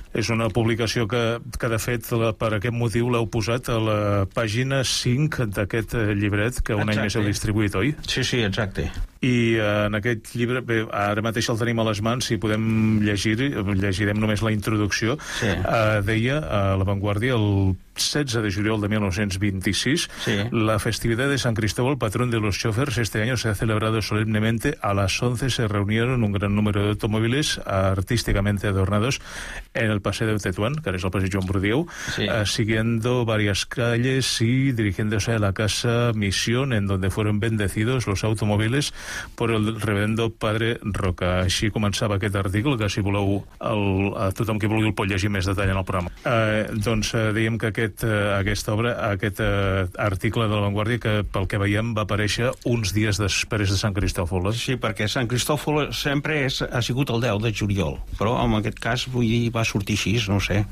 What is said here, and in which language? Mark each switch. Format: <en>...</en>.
<ca>És una publicació que de fet, per aquest motiu l'heu posat a la pàgina 5 d'aquest llibret, que un any més heu distribuït, oi? Sí, sí, exacte. I en aquest llibre, bé, ara mateix el tenim a les mans, si podem llegir, llegirem només la introducció. Sí. Deia a La Vanguardia, el 16 de juliol de 1926, sí,</ca> <es>la festividad de San Cristóbal, patrón de los choferes, este año se ha celebrado solemnemente. A las 11 se reunieron un gran número de automóviles artísticamente adornados en el Paseo de Tetuán, que ahora es el Paseo Joan Brudieu, sí, siguiendo varias calles y dirigiéndose a la Casa Misión, en donde fueron bendecidos los automóviles por el reverendo Padre Roca.</es> <ca>Així començava aquest article, que si voleu a tothom qui vulgui el pot llegir més detall en el programa. Doncs diem que aquesta obra, aquest article de La Vanguardia, que pel que veiem va aparèixer uns dies després de Sant Cristòfol. Sí, perquè Sant Cristòfol sempre ha sigut el 10 de juliol, però en aquest cas, vull dir, va sortir així, no sé.</ca>